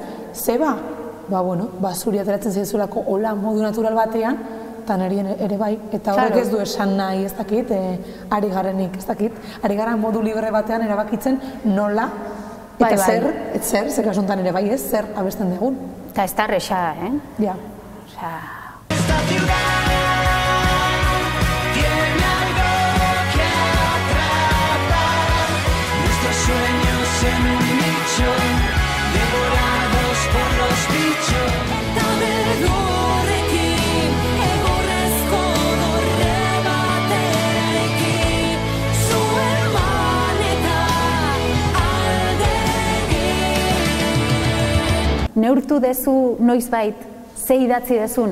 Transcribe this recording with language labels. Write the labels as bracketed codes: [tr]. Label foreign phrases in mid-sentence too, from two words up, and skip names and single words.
[eu] Zeba, zuri ateratzen zaizulako hola modu natural batean, eta niri ere bai, eta horrek ez du esan nahi, ez dakit, ari garenik, ez dakit, ari gara modu libre batean erabakitzen nola, eta zer kasuntan ere bai, ez, zer abesten dugun. Eta ez da rexada, Ja. [es] Esta ciudad tiene algo que atrapar, nuestros sueños en un nicho, devorados por los bichos. [eu] Neurtu dezu noizbait, ze idatzi dezun.